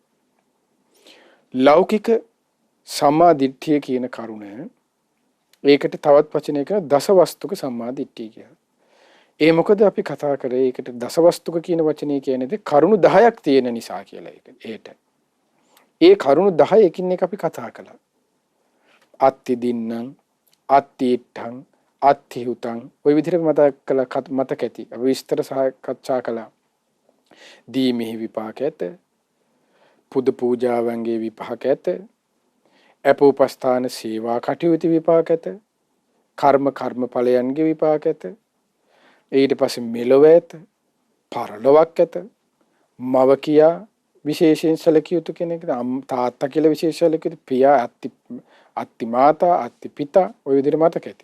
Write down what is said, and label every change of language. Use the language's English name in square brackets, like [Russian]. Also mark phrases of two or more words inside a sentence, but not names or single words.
[Sinhala] ලෞකික සම්මා දිට්ඨිය කියන කරුණ ඒකට තවත් වචනයක දසවස්තුක සම්මා දිට්ඨිය කියලා. ඒ මොකද අපි කතා කරේ ඒකට දසවස්තුක කියන වචනේ කියන්නේ කරුණු 10ක් තියෙන නිසා කියලා ඒට. ඒ කරුණු 10 එකින් එක අපි කතා කළා. [Pali] අත්ති දින්නම්, අත්ති ඉත්තං, අත්ති හුතං [Sinhala] ඔය විදිහට මතක ඇති. අපි විස්තර සාකච්ඡා කළා. දීමෙහි විපාක ඇත, පුද පූජාවන්ගේ විපාක ඇත, අපෝපස්ථාන සේවා කටයුතු විපාක ඇත, කර්මඵලයන්ගේ විපාක ඇත, ඊට පස්සේ මෙලොව ඇත, පරලොවක් ඇත, මව කියා විශේෂයෙන් සැලකිය යුතු කෙනෙක්, තාත්තා කියලා විශේෂ සැලකිය යුතු, පියා, [Pali] අත්ති මාතා, අත්ති පිතා [Sinhala] ඔය විදිහට මතක ඇති.